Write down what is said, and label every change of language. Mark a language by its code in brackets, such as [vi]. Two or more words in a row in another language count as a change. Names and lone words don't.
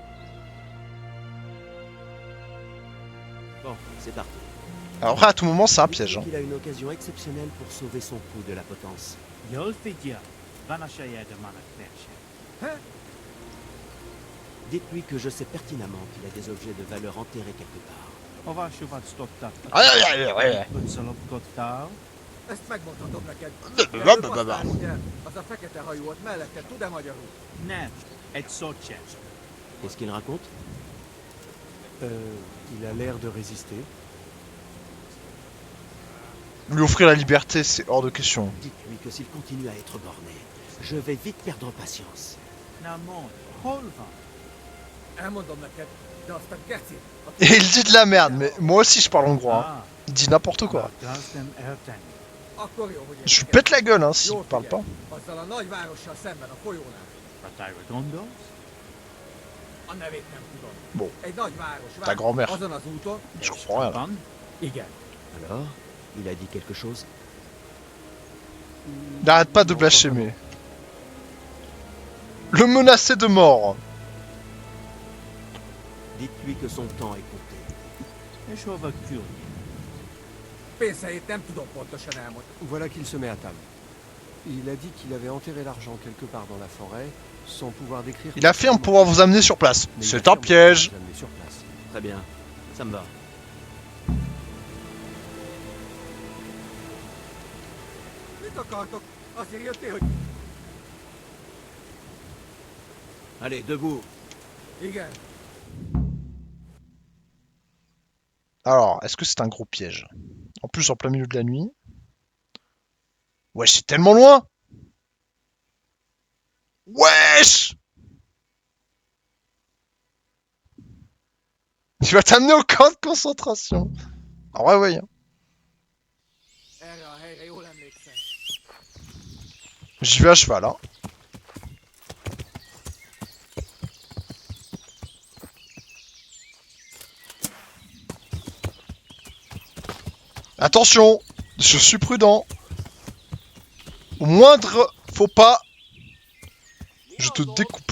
[fr] Bon, c'est parti. Alors après, à tout moment, c'est un piège. Hein. Il a une occasion exceptionnelle pour sauver son coup de la potence. Dites-lui que je sais pertinemment qu'il a des objets de valeur enterrés quelque part. [hu] Ezt megmondhatom neked. Blablabla. Az a fekete hajú ott mellette tud-e magyarul? Nem, egy szót sem. [fr] Qu'est-ce qu'il raconte? Il a l'air de résister. Lui offrir la liberté, c'est hors de question. Dites-lui que s'il continue à être borné, je vais vite perdre patience. [hu] Elmondom neked, de azt a gecit... [fr] Et il dit de la merde, mais moi aussi je parle hongrois. Hein. Il dit n'importe quoi. [hu] Akkor jó, hogy [fr] Je lui pète la gueule, hein, s'il parle pas. [hu] Azzal a nagyvárossal szemben a folyónál. A nevét nem tudom. [fr] Bon. [hu] Egy nagy város [fr] Ta grand-mère. [hu] azon az úton... [fr] Je comprends rien là. [hu] Igen. [fr] Alors, il a dit quelque chose? N'arrête pas de blasphémer. Le menacer de mort. Dites-lui que son temps est compté. [hu] Pénzeit nem tudom pontosan elmondani. [fr] Voilà qu'il se met à table. Il a dit qu'il avait enterré l'argent quelque part dans la forêt, sans pouvoir décrire... Il affirme pouvoir vous amener sur place. Mais C'est il un affirme piège. pouvoir vous amener sur place. Très bien, ça me va. [hu] Mit akartok? Azért jöttél, hogy... [fr] Allez, debout. [hu] Igen. [fr] Alors, est-ce que c'est un gros piège? En plus, en plein milieu de la nuit. Wesh, c'est tellement loin! Wesh! Tu vas t'amener au camp de concentration. En vrai, oui. Hein. [hu] Erre a helyre jól emlékszem. [fr] J'y vais à cheval, hein. Attention! Je suis prudent. Au moindre faux pas, je te découpe.